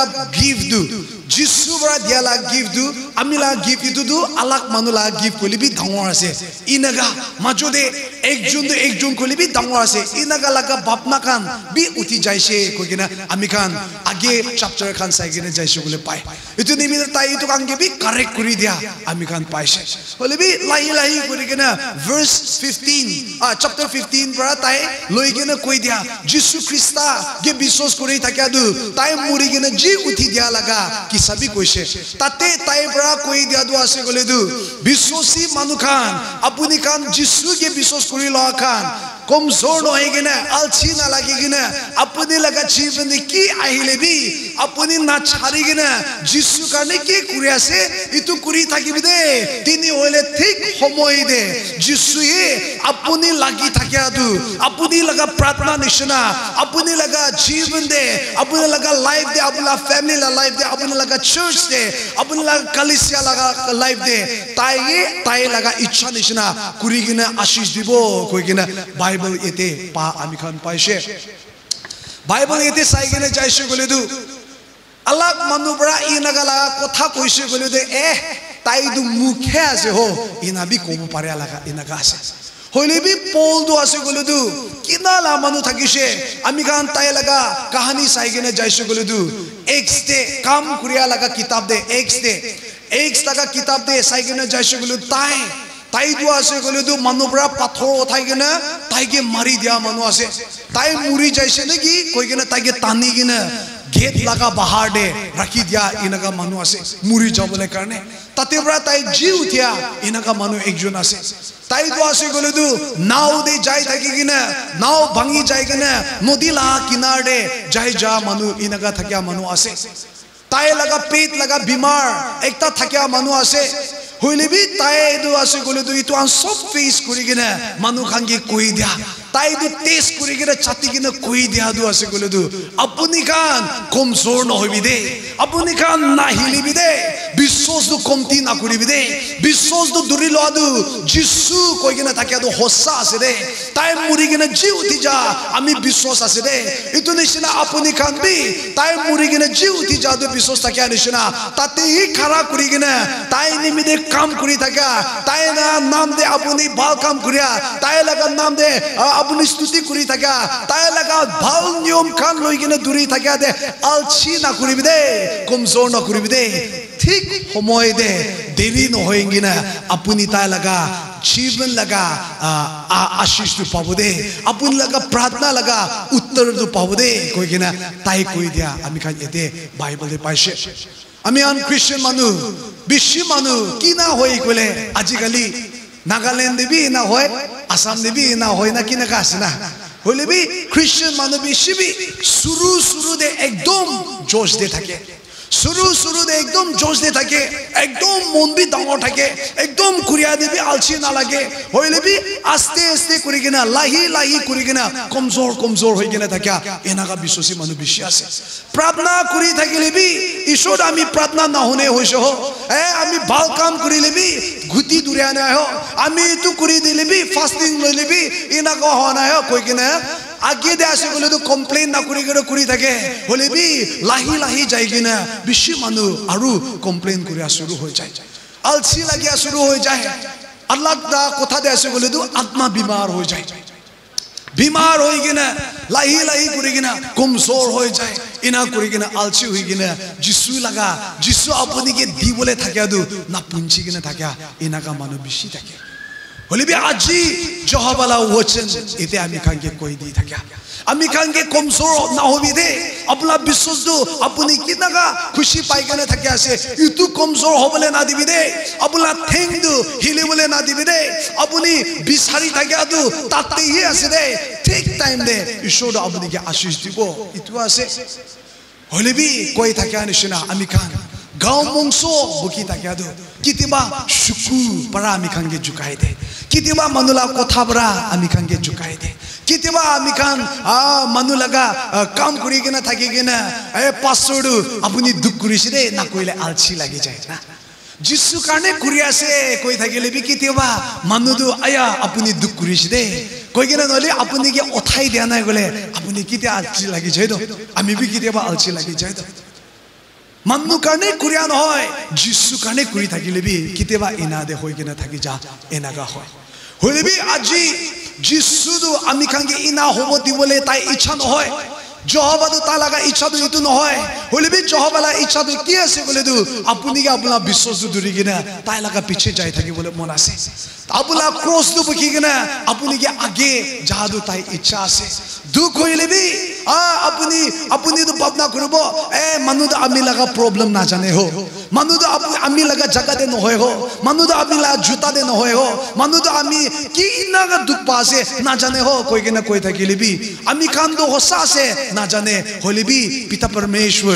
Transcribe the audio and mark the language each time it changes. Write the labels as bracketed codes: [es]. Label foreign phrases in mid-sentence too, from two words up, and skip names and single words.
[nag] give du Jisu bra dia la give du amila give itu du alak manula give koli bi dangor ase inaga majode ekjon koli bi dangor ase inaga laga bapna kan bi uti jaise kogina ami kan age chapter kan sai gine jaise gole pai itu nimir tai itu kan ge bi correct kuri dia ami kan paise hole bi lahi kuri gina verse 15 chapter 15 bra tai loi gina koi dia Jisu Krista ge bisos kuri thakya du tai muri gina ji uti dia laga sabi koise tate tai bra koi dia du ase gole du bisosi manukhan apuni kan Jisu ge bisos kuri la khan komzor no hegena alchi na lagigena apuni laga jivan ki ahile bi apuni na chhari gena Jisu karne ki kuri ase itu kuri thakibi de tini hoile thik homoy de Jisu e apuni lagi thakya du apuni laga pratna nishna apuni laga jivan de apuni laga life de apuni family la life de apuni laga church de apuni laga kalisya laga life de tai laga ichha nishna kuri gena ashish dibo koi gena Bible ete pa ami khan paise Bible ete sai gena jaise gole du alag manu bra inaga la kotha koise gole de tai du mukhe ase ho ina bi kobo pare laga inaga ase hoile bi Paul du ase gole du kinala manu thakise ami khan tai laga kahani sai gena jaise gole du Acts de kam kuriya laga kitab de Acts laga kitab de sai gena jaise gole tai du ase gole du manu bra pathor othai gena tai ge mari dia manu ase tai muri jaise naki koi gena tai ge tani gena gate laga bahar de rakhi dia inaga manu ase muri jabole karne tate bra tai ji uthia inaga manu ekjon ase tai du ase gole du nau de jai thaki gena nau bhangi jai gena nodi la kinar de jai ja manu inaga thakya manu ase tai laga pet laga bimar ekta thakya manu ase hoile bi tai du ase gole du itu an sob face kuri gena manu khange koi dia tai du test kuri gena chati gena koi dia du ase gole du apuni kan komzor no hobi de apuni kan na hili bi de bisos du komti na kuri bi de bisos du duri lo du Jisu koi gena thakya du hossa ase de tai muri gena ji uti ja ami bisos ase de itu nishina apuni kan bi tai muri gena ji uti ja du bisos thakya nishina tate hi khara kuri gena tai nimide kam kuri thakya tai na naam de apuni bal kam kuriya tai laga naam de apuni stuti kuri thakya tai laga bal niyom khan loi gena duri thakya de alchi na kuri bi de komzor na kuri bi de thik homoy de deri no hoyengi na apuni tai laga जीवन लगा आशीष तो पावदे अपन लगा प्रार्थना लगा उत्तर तो पावदे कोई किना ताई कोई दिया अमी खान येते बाइबल दे पाइशे আমি আন খ্ৰীষ্টিয়ান মানুহ বেছি মানুহ কি না হয় কলে আজিকালি নাগালেণ্ড দেবী না হয় আসাম দেবী না হয় না কিনেকা আছে না হলে বি খ্ৰীষ্টিয়ান মানুহ বেছি বি শুরু দে একদম জোশ দে থাকে শুরু দে একদম জোশ দে থাকে একদম মন বি ডাঙৰ থাকে একদম কুৰিয়া দেবী আলচি নালাগে হইলে বি আস্তে আস্তে কৰি কিনা লাহি কৰি কিনা কমজোৰ হৈ কিনা থাকে এনেকা বিশ্বাসী মানুহ বেছি আছে প্ৰাৰ্থনা কৰি থাকিলে বি ঈশ্বৰ আমি প্ৰাৰ্থনা নাহুনে হৈছো আমি ভাল কাম কৰিলে বি গুটি দুৰিয়া নাই আমি এইটো কৰি দিলে বি ফাস্টিং লইলে বি এনেকা হোৱা নাই কৈ কিনা আগে দে আছে বলে তো কমপ্লেইন না কৰি থাকে হলে বি লাহি যাই কিনা বেছি মানুহ আৰু কমপ্লেইন কৰি শুরু হৈ যায় আলসি লাগিয়া শুরু হৈ যায় আল্লাহ দা কথা দে আছে বলে তো আত্মা বিমার হৈ যায় বিমার হৈ কিনা লাহি কৰি কিনা কমজোৰ হৈ যায় ইনা কৰি কিনা আলসি হৈ কিনা যিশু আপুনিকে দিবলে থাকে না পুঞ্চি কিনা থাকে ইনাকা মানুহ বেছি থাকে হলে বি আজি যহবালা ওচন এতে আমি খানকে কই দি থাকে আমি খানকে কমজোর না হবি দে আপনার বিশ্বাস দো আপনি কিনাকা খুশি পাই কেনে থাকে আছে ইটু কমজোর হবলে না দিবি দে আপনার ঠেং দো হিলিবলে না দিবি দে আপনি বিচারি থাকে আদু তাতেই আছে দে ঠিক টাইম দে ঈশ্বর আপনাকে আশীষ দিব ইটু আছে হলে বি কই থাকে আনিসনা আমি খান গাঁও মংস বকি থাকে আদু কিতিবা শুকু পারা আমি খানকে জুকাই দে কিতিবা মানুলা কথা বরা আমি খানকে জুকাই দে কিতিবা আমি খান মানু লাগা কাম কৰি কিনা থাকি কিনা পাছৰটো আপুনি দুখ কৰিছে দে না কইলে আলসি লাগি যায় না যিশু কাৰণে কৰি আছে কৈ থাকিলে বি কিতিবা মানুহটো আয়া আপুনি দুখ কৰিছে দে কৈ কিনা নলি আপুনি কি অথাই দিয়া নাই গলে আপুনি কিতিয়া আলসি লাগি যায় তো আমি বি কিতিবা আলসি লাগি যায় তো মানুহ কাৰণে কৰিয়া নহয় যিশু কাৰণে কৰি থাকিলে বি কিতিবা ইনা দে হৈ কিনা থাকি যা এনাগা হয় হলে বি আজি যিশু আমি খানকে ইনা হব দিবলে তাই ইচ্ছা নহয় যহবাদু তা লাগা ইচ্ছাটো ইটো নহয় হলে বি যহবালা ইচ্ছাটো কি আছে বলে দু আপুনি কি আপোনাৰ বিশ্বাস ধৰি কিনা তাই লাগা পিছে যাই থাকিবলে মন আছে আপোনাৰ ক্রসটো বকি কিনা আপুনি কি আগে যাদু তাই ইচ্ছা আছে দুখ হইলে বি আপুনি তো ভাবনা কৰিব মানুহ আমি লাগা প্রবলেম না জানে হো মানুহ আমি লাগা জায়গাতে নহয় হো মানুহ আমি লাগা জুতা দে নহয় হো মানুহ আমি কি নাগা দুখ পাছে না জানে হো কৈ কিনা কৈ থাকিলে বি আমি খান তো হসা আছে না জানে হলে বি পিতা परमेश्वर